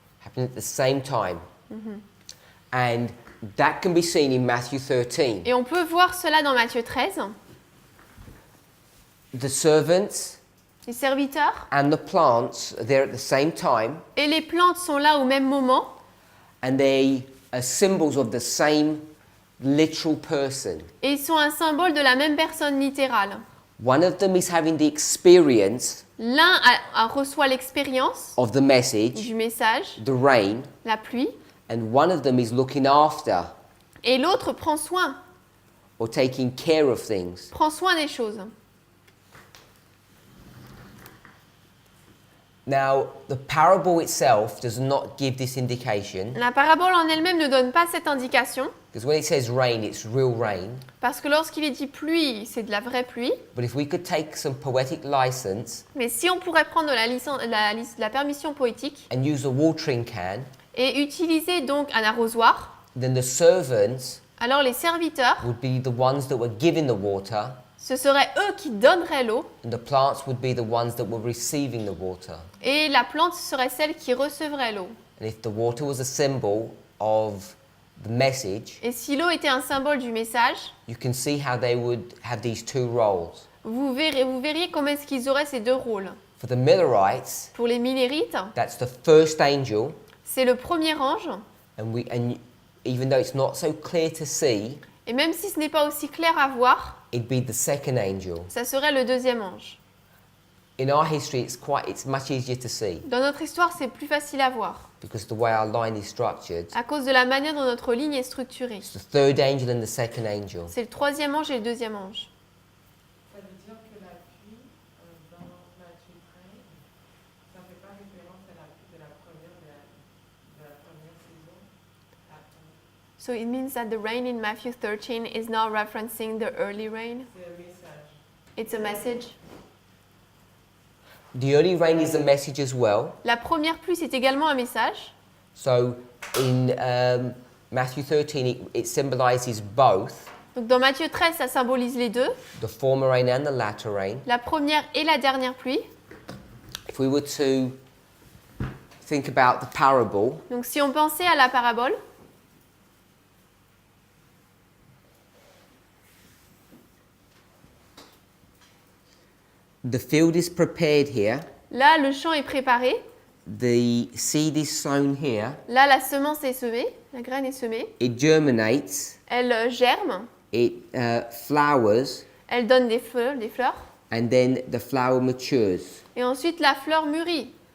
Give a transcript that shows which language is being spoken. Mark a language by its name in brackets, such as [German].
[English] happening at the same time. And that can be seen in Matthew 13. [French] Et on peut voir cela dans Matthieu 13. [English] The servants [French] Les serviteurs [English] and the plants are there at the same time, [French] et les plantes sont là au même moment [English] and they are symbols of the same literal person. [French] et ils sont un symbole de la même personne littérale. [English] One of them is having the experience [French] L'un reçoit l'expérience [English] of the message, [French] du message, [English] the rain, [French] la pluie, [English] and one of them is looking after [French] et l'autre prend soin [English] or taking care of things. [French] des choses. [English] Now, the parable itself does not give this indication, [French] La parabole en elle-même ne donne pas cette indication, [English] because when it says rain, it's real rain. [French] parce que lorsqu'il est dit pluie, c'est de la vraie pluie. [English] But if we could take some poetic license [French] Mais si on pourrait prendre la permission poétique [English] and use a watering can, [French] et utiliser donc un arrosoir, [English] then the servants [French] alors les serviteurs, [English] would be the ones that were giving the water, [French] ce seraient eux qui donneraient l'eau [English] and the plants would be the ones that were receiving the water. [French] et la plante serait celle qui recevrait l'eau. [English] And if the water was a symbol of the message, [French] Et si l'eau était un symbole du message, [English] you can see how they would have these two roles. [French] vous verriez comment est-ce qu'ils auraient ces deux rôles. [English] For the Millerites, [French] Pour les Millérites, [English] that's the first angel, [French] c'est le premier ange, [English] and even though it's not so clear to see, [French] et même si ce n'est pas aussi clair à voir, [English] it'd be the second angel. [French] ça serait le deuxième ange. [English] In our history, it's much easier to see [French] Dans notre histoire, c'est plus facile à voir, [English] because the way our line is structured. [French] à cause de la manière dont notre ligne est structurée. [English] It's the third angel and the second angel. [French] C'est le troisième ange et le deuxième ange. Ça veut dire que la pluie, dans Matthieu 13, ça ne fait pas référence à la pluie de la première saison. [English] So it means that the rain in Matthew 13 is now referencing the early rain. [French] C'est un message. [English] It's a message. The early rain is a message as well. [French] La première pluie, c'est également un message. [English] So in Matthew 13, it symbolizes both [French] Donc dans Matthieu 13, ça symbolise les deux, [English] the former rain and the latter rain. [French] la première et la dernière pluie. [English] If we were to think about the parable, [French] Donc si on pensait à la parabole, [English] the field is prepared here, [French] là le champ est préparé, [English] the seed is sown here, [French] là la semence est semée, la graine est semée, [English] it germinates, [French] elle germe, [English] it flowers, [French] elle donne des fleurs, [English] and then the flower matures. [French] et ensuite la fleur mûrit.